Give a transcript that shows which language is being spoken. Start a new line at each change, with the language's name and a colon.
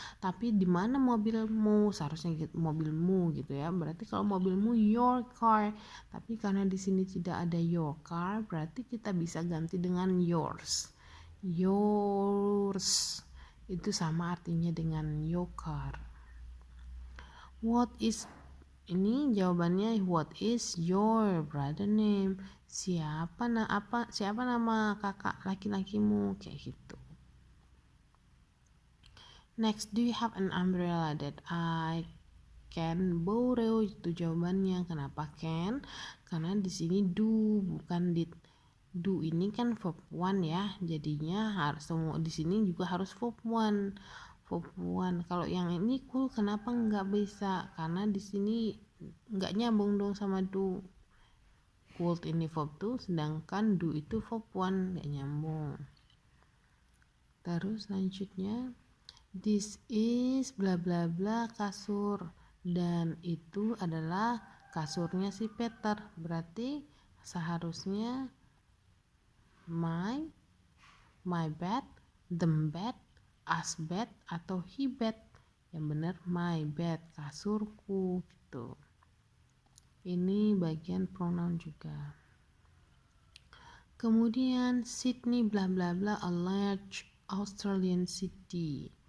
Indonesian: Tapi di mana mobilmu? Seharusnya gitu, mobilmu gitu ya. Berarti kalau mobilmu your car. Tapi karena di sini tidak ada your car, berarti kita bisa ganti dengan yours. Yours itu sama artinya dengan your car.
English: What is
Indonesian: Ini jawabannya,
English: what is your brother name?
Indonesian: Siapa nama kakak laki-lakimu? Kayak gitu.
English: Next, do you have an umbrella that I can borrow?
Indonesian: Itu jawabannya. Kenapa can? Karena di sini do bukan did. Do ini kan verb one ya. Jadinya harus semua di sini juga harus verb one. Kalau yang ini cool, kenapa nggak bisa? Karena di sini nggak nyambung dong sama do. Could ini verb 2, sedangkan do itu verb 1, nggak nyambung. Terus selanjutnya,
English: this is
Indonesian: bla bla bla kasur, dan itu adalah kasurnya si Peter. Berarti seharusnya
English: my bed, them bed, us bed, atau he bed.
Indonesian: Yang benar my bed, kasurku gitu. Ini bagian pronoun juga. Kemudian
English: Sydney bla bla bla a large Australian city.